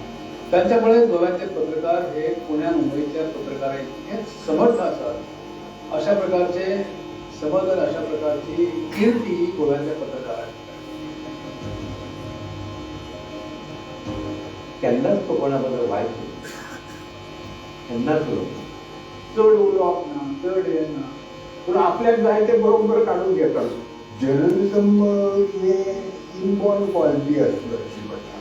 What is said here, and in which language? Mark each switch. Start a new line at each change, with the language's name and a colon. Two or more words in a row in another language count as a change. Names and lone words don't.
Marathi: त्यांच्यामुळे गोव्याचे पत्रकार हे पुण्या मुंबईच्या पत्रकारांचे समर्थ असतात. अशा प्रकारचे समज, अशा प्रकारची कीर्ती ही गोव्याच्या पत्रकारांची.
Konkani: केन्नाच तो कोणा बद्दल वायट केन्नाच चड उलोवप ना, चड हे ना, पूण आपल्याक जाय ते बरोबर काडून घेता. जर्नलिझम हे
English: inborn quality
Konkani: असली पडटा.